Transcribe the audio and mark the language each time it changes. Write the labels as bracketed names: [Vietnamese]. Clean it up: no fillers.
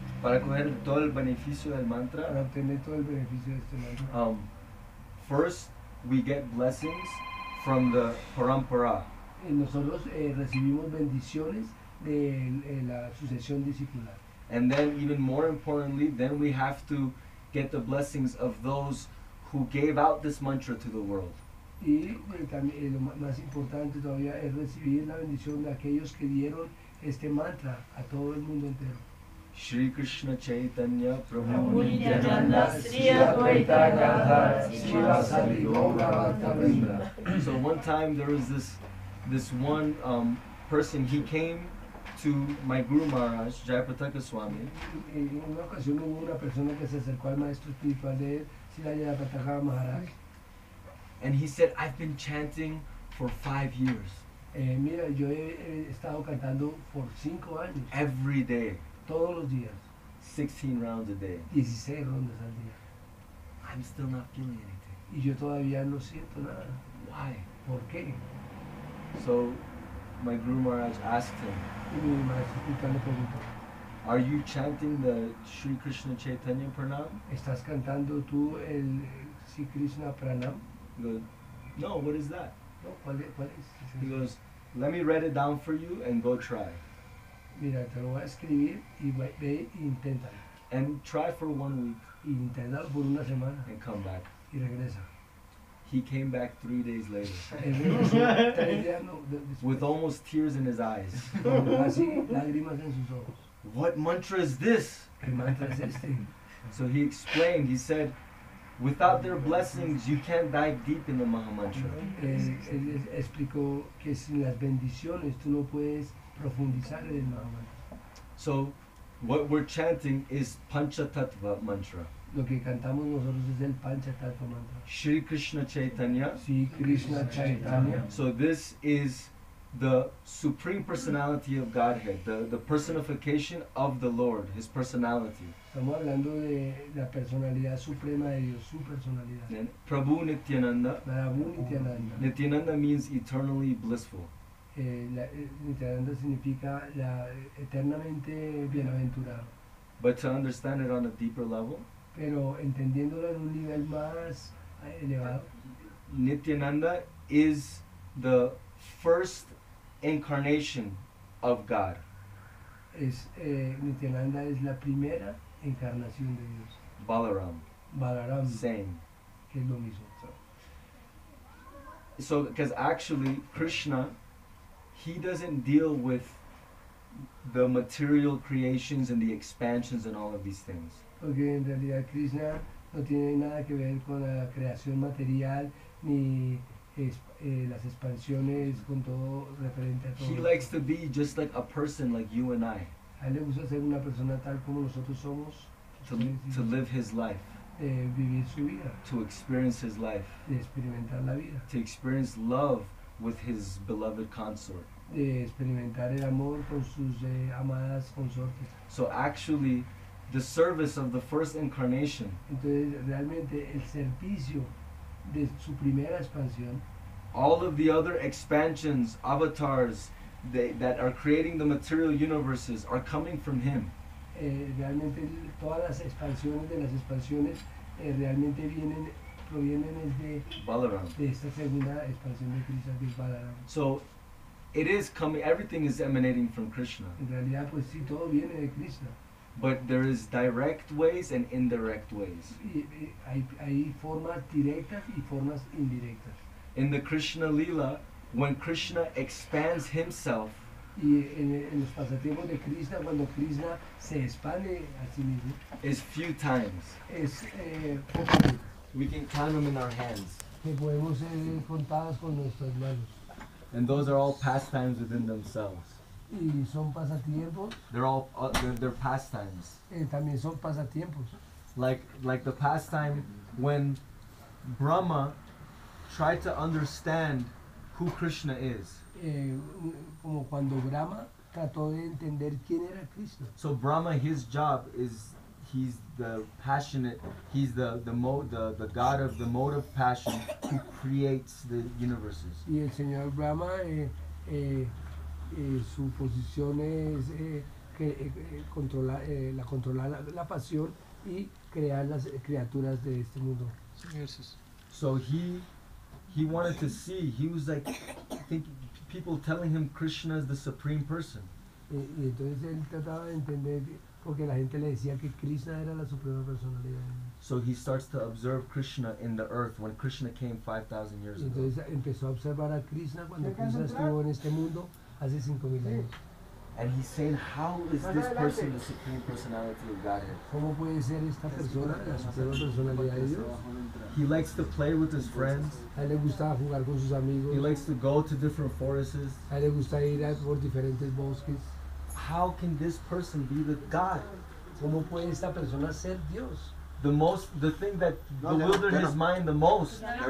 [Spanish] para coger todo el beneficio del para mantra, obtener todo el beneficio de este mantra, [English] first we get blessings from the parampara. [Spanish] nosotros recibimos bendiciones de la sucesión discipular. [English] And then even more importantly, then we have to get the blessings of those who gave out this mantra to the world. [Spanish] Y también lo más importante todavía es recibir la bendición de aquellos que dieron este mantra a todo el mundo entero. [Sanskrit] Shri Krishna Chaitanya Prabhu Prabhu Nityananda Nityananda, Sri Advaita Gadadhara, Srivasadi Gaura Bhaktavrinda. [English] So one time there was this one person, he came to my Guru Maharaj, Jayapataka Swami, [Spanish] En una ocasión hubo una persona que se acercó al maestro espiritual de él, Sri Jayapataka Maharaj. [English] and he said, I've been chanting for 5 years, [Spanish] Mira, yo he estado cantando por 5 años, [English] every day, [Spanish] todos los días, [English] 16 rounds a day. [Spanish] 16 rondas al día. [English] I'm still not feeling anything. [Spanish] Y yo todavía no siento nada. [English] Why? [Spanish] ¿Por qué? [English] So my Guru Maharaj asked him, [Spanish] Y mi maestro espiritual le preguntó, [English] are you chanting the Shri Krishna Chaitanya Pranam? [Spanish] ¿estás cantando tú el Sri Krishna Pranam? [English] He goes, no, what is that? [Spanish] No, ¿cuál es? [English] He goes, let me write it down for you and go try. [Spanish] Mira, te lo voy a escribir y ve e inténtalo. [English] And try for 1 week [Spanish] Y inténtalo por una semana [English] and come back. [Spanish] y regresa. [English] He came back 3 days later [Spanish] Él regresó 3 días [English] with almost tears in his eyes. [Spanish] con casi lágrimas en sus ojos. [English] What mantra is this? [Spanish] ¿Qué mantra es este? [English] So he explained, he said, without their blessings, you can't dive deep in the Mahamantra. [Spanish] Él explicó que sin las bendiciones tú no puedes profundizar en el Mahamantra. [English] So what we're chanting is Panchatattva mantra. [Spanish] Lo que cantamos nosotros es el Panchatattva mantra. [English] Shri Krishna Chaitanya. [Spanish] Sri Krishna Chaitanya. [English] So this is the Supreme Personality of Godhead, the personification of the Lord, His personality. [Spanish] Estamos hablando de la personalidad suprema de Dios, su personalidad. [English] And Prabhu Nityananda. [Spanish] Prabhu Nityananda. [English] Nityananda means eternally blissful. [Spanish] Nityananda significa la eternamente bienaventurado. [English] But to understand it on a deeper level, [Spanish] Pero entendiéndolo en un nivel más elevado, [English] Nityananda is the first incarnation of God. [Spanish] Nityananda es la primera encarnación de Dios. [English] Balaram, [Spanish] Balaram, [English] same. [Spanish] que es lo mismo. [English] So, because actually Krishna, he doesn't deal with the material creations and the expansions and all of these things. [Spanish] Porque en realidad Krishna no tiene nada que ver con la creación material ni las expansiones con todo referente a todo. [English] He likes to be just like a person like you and I, [Spanish] A él le gusta ser una persona tal como nosotros somos, [English] to live his life, [Spanish] vivir su vida, [English] to experience his life, [Spanish] de experimentar la vida, [English] to experience love with his beloved consort. [Spanish] de experimentar el amor con sus amadas consortes. [English] So actually, the service of the first incarnation, [Spanish] Entonces realmente el servicio de su primera expansión, [English] all of the other expansions, avatars that are creating the material universes are coming from him. [Spanish] realmente todas las expansiones de las expansiones realmente provienen de [English] Balaram. [Spanish] esta segunda expansión de Krishna, que es Balaram. [English] So it is coming, everything is emanating from Krishna. [Spanish] En realidad pues sí, todo viene de Krishna. [English] But there is direct ways and indirect ways. [Spanish] Y hay formas directas y formas indirectas. [English] In the Krishna-lila, when Krishna expands himself, [Spanish] Y en los pasatiempos de Krishna, cuando Krishna se expande a sí mismo, [English] is few times. [Spanish] es poco [English] We can count them in our hands. [Spanish] que podemos ser contados con nuestras manos. [English] And those are all pastimes within themselves. [Spanish] Y son pasatiempos, [English] They're all they're pastimes. [Spanish] también son pasatiempos. [English] Like the pastime when Brahma tried to understand who Krishna is. [Spanish] Como cuando Brahma trató de entender quién era Krishna. [English] So Brahma, his job is he's the passionate, he's the god of the mode of passion who creates the universes. [Spanish] Y el señor Brahma, su posición es controlar la pasión y crear las criaturas de este mundo. [English] So he wanted to see, he was like, I think people telling him Krishna is the supreme person. [Spanish] Y entonces él trataba de entender, porque la gente le decía que Krishna era la suprema personalidad. [English] So he starts to observe Krishna in the earth when Krishna came 5,000 years [Spanish] Y [English] ago. [Spanish] entonces empezó a observar a Krishna cuando Krishna estuvo en este mundo hace 5,000 años. [English] And he's saying, how is this person the supreme personality of Godhead? [Spanish] ¿Cómo puede ser esta persona la suprema personalidad de Dios? [English] He likes to play with his friends. [Spanish] A él le gusta jugar con sus amigos. [English] He likes to go to different forests. [Spanish] A él le gusta ir por diferentes bosques. [English] How can this person be the God? [Spanish] ¿Cómo puede esta persona ser Dios? [English] The thing that bewildered his mind the most